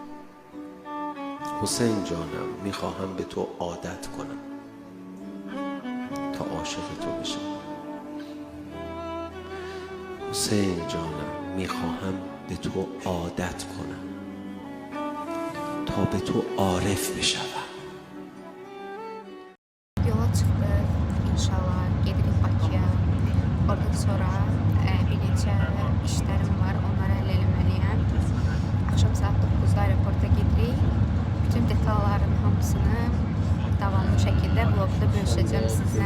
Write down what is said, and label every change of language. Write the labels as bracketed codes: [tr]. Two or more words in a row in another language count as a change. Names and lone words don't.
[fa] حسین جانم میخواهم به تو عادت کنم تا عاشق تو بشم. حسین جانم میخواهم به تو عادت کنم تا به تو عارف بشم. [az] Yola çıxdıq, inşallah gedirik Bakıya. Oradan sonra bir neçə işlərim var, onları həll eləməliyəm. Axşam saat 9-da aeroporta gedirik. Bütün detalların hamısını davamlı şəkildə vlogda bölüşəcəm sizlə.